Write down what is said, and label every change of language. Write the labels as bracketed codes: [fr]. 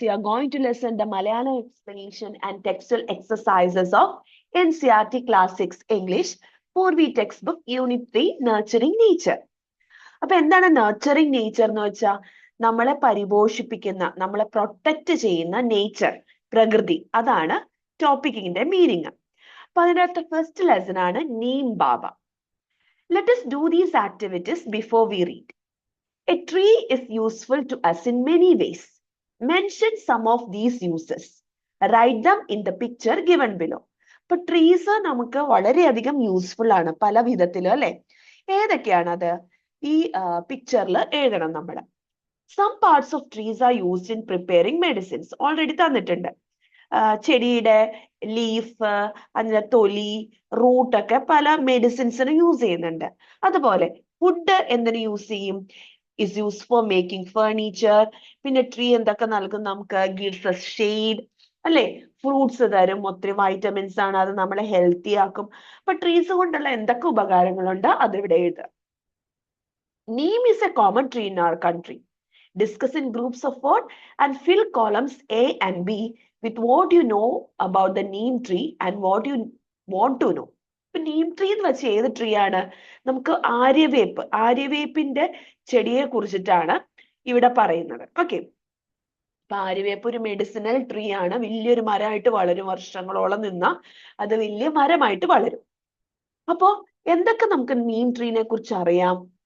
[en] We are going to listen the Malayalam explanation and textual exercises of NCERT Class 6 English, Purvi textbook, Unit 3, Nurturing Nature. [ml] അപ്പൊ എന്താണ് nurturing nature എന്ന് വെച്ചാൽ നമ്മളെ പരിപോഷിപ്പിക്കുന്ന, നമ്മളെ protect ചെയ്യുന്ന nature, പ്രകൃതി. അതാണ് ടോപ്പിക്കിന്റെ മീനിങ്. അപ്പൊ അതിനകത്ത് ഫസ്റ്റ് ലെസൺ ആണ് നീം ബാബ. [en] Let us do these activities before we read. A tree is useful to us in many ways. Mention some of these uses. Write them in the picture given below. [ml] ഇപ്പൊ trees നമുക്ക് വളരെയധികം useful ആണ് പല വിധത്തിലും, അല്ലെ? ഏതൊക്കെയാണത്? ഈ പിക്ചറിൽ എഴുതണം നമ്മൾ. Some parts of trees are used in preparing medicines. Already തന്നിട്ടുണ്ട്. ചെടിയുടെ ലീഫ്, അതിന്റെ തൊലി, റൂട്ടൊക്കെ പല മെഡിസിൻസിന് യൂസ് ചെയ്യുന്നുണ്ട്. അതുപോലെ വുഡ് എന്തിനു യൂസ് ചെയ്യും? [en] is used for making furniture. [ml] പിന്നെ ട്രീ എന്തൊക്കെ നൽകും നമുക്ക്? [en] gives us shade, അല്ലെ? [ml] ഫ്രൂട്ട്സ് തരും, ഒത്തിരി വൈറ്റമിൻസ് ആണ്, അത് നമ്മളെ ഹെൽത്തി ആക്കും. അപ്പൊ ട്രീസ് കൊണ്ടുള്ള എന്തൊക്കെ ഉപകാരങ്ങളുണ്ട് അതിവിടെ എഴുതുക. [en] Neem is a common tree in our country. Discuss in groups of 4 and fill columns A and B with what you know about the neem tree and what you want to know. [ml] ഇപ്പൊ Neem tree എന്ന് വെച്ചാൽ ഏത് tree ആണ്? നമുക്ക് ആര്യവേപ്പിന്റെ ചെടിയെ കുറിച്ചിട്ടാണ് ഇവിടെ പറയുന്നത്. ഓക്കെ, അപ്പൊ ആര്യവേപ്പ് ഒരു മെഡിസിനൽ ട്രീ ആണ്. വലിയൊരു മരമായിട്ട് വളരും, വർഷങ്ങളോളം നിന്ന അത് വലിയ മരമായിട്ട് വളരും. അപ്പോ എന്തൊക്കെ നമുക്ക് നീം ട്രീനെ കുറിച്ച് അറിയാം?